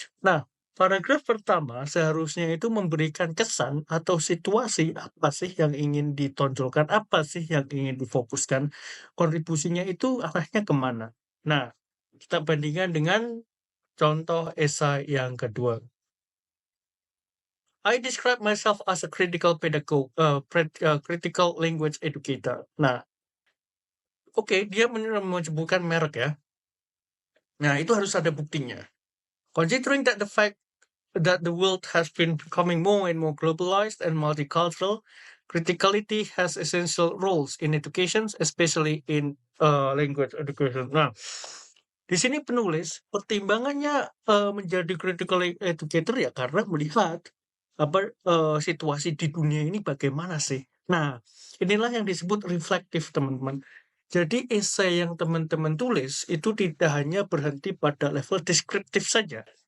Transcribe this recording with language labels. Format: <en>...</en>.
<id>Nah, paragraf pertama seharusnya itu memberikan kesan atau situasi apa sih yang ingin ditonjolkan, apa sih yang ingin difokuskan, kontribusinya itu arahnya kemana. Nah, kita bandingkan dengan contoh esai yang kedua.</id> <en>I describe myself as a critical pedagogue, critical language educator.</en> <id>Nah, oke, dia menyebutkan merek ya. Nah, itu harus ada buktinya.</id> <en>Considering that the fact that the world has been becoming more and more globalized and multicultural, criticality has essential roles in education, especially in language education. Nah,</en> <id>Di sini penulis pertimbangannya, menjadi critical educator ya karena melihat situasi di dunia ini bagaimana sih. Nah, inilah yang disebut reflektif, teman-teman. Jadi esai yang teman-teman tulis itu tidak hanya berhenti pada level deskriptif saja.</id>